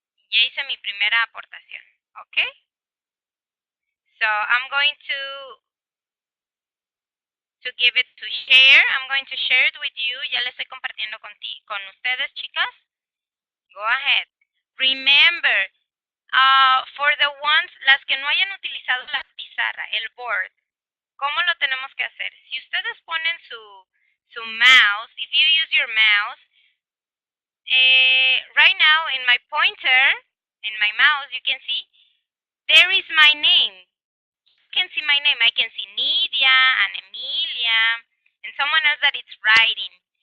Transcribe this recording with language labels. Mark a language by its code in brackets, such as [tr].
[es] Ya hice mi primera aportación, okay? [en] So I'm going to give it to share. I'm going to share it with you. [es] Ya le estoy compartiendo con ustedes, chicas. [en] Go ahead. Remember, for the ones, [es] las que no hayan utilizado la pizarra, el board, ¿cómo lo tenemos que hacer? Si ustedes ponen su mouse, [en] if you use your mouse, right now in my pointer, in my mouse, you can see, there is my name. You can see my name. I can see Nidia and Emilia and someone else that it's writing.